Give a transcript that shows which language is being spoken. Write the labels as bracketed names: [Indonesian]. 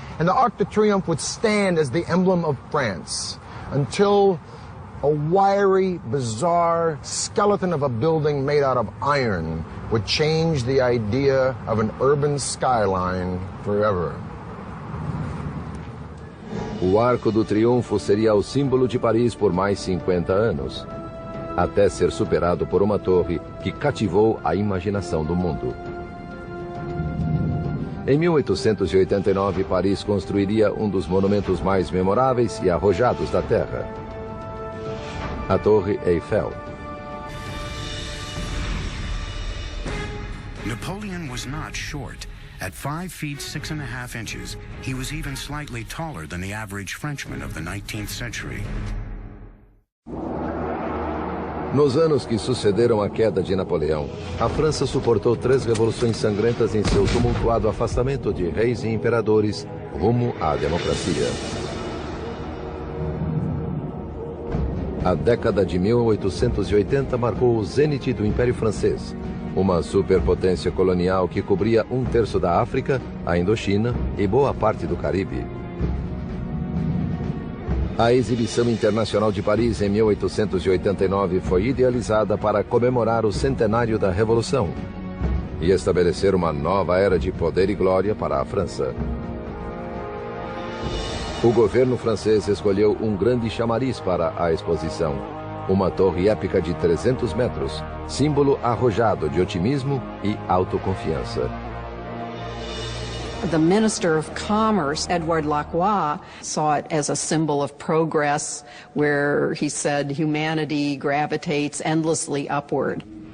[English] And the Arc de Triomphe would stand as the emblem of France until a wiry, bizarre skeleton of a building made out of iron would change the idea of an urban skyline forever. [Portuguese] O Arco do Triunfo seria o símbolo de Paris por mais 50 anos, até ser superado por uma torre que cativou a imaginação do mundo. Em 1889, Paris construiria um dos monumentos mais memoráveis e arrojados da Terra, a Torre Eiffel. [English] Napoleon was not short. At 5 feet 6.5 inches, he was even slightly taller than the average Frenchman of the 19th century. [Portuguese] Nos anos que sucederam a queda de Napoleão, a França suportou 3 revoluções sangrentas em seu tumultuado afastamento de reis e imperadores rumo à democracia. A década de 1880 marcou o zênite do Império Francês, uma superpotência colonial que cobria 1/3 da África, a Indochina e boa parte do Caribe. A Exibição Internacional de Paris, em 1889, foi idealizada para comemorar o centenário da Revolução e estabelecer uma nova era de poder e glória para a França. O governo francês escolheu um grande chamariz para a exposição, uma torre épica de 300 metros, símbolo arrojado de otimismo e autoconfiança. [English] The Minister of Commerce, Edward Lacroix, saw it as a symbol of progress, where he said humanity gravitates endlessly upward.